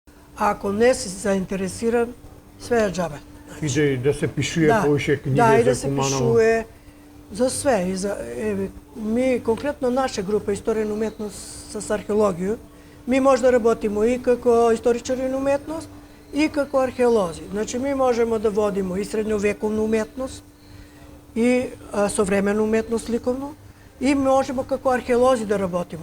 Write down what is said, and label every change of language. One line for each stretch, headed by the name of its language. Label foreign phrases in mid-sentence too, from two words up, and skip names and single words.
Macedonian: А ако не си заинтересиран, све је џабе. Иде и да се пишуе повише книги да, и за да се Куманово. пишуе за све. И за, ми, конкретно наша група Историја на уметност с археологија, ми може да работимо и како историчари на уметност, и како археолози. Значи, ми можемо да водимо и средновековна уметност, и современа уметност ликовно, и можемо како археолози да работимо.